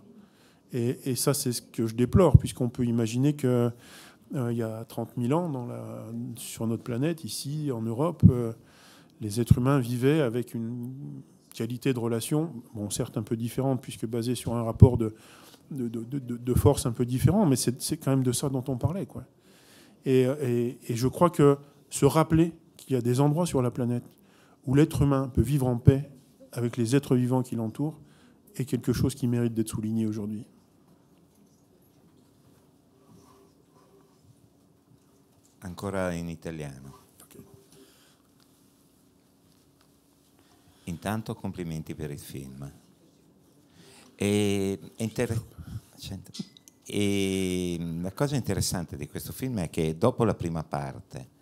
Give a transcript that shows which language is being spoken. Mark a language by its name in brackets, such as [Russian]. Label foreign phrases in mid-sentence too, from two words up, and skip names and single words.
[French] Et ça, c'est ce que je déplore, puisqu'on peut imaginer que il y a 30 000 ans, sur notre planète, ici, en Europe, les êtres humains vivaient avec une qualité de relation, bon, certes un peu différente, puisque basée sur un rapport de force un peu différent, mais c'est quand même de ça dont on parlait, quoi. Et je crois que se rappeler qu'il y a des endroits sur la planète où l'être humain peut vivre en paix avec les êtres vivants qui l'entourent est quelque chose qui mérite d'être souligné aujourd'hui. [Italian] Ancora in italiano. Okay. Intanto complimenti per il film. E la cosa interessante di questo film è che dopo la prima parte,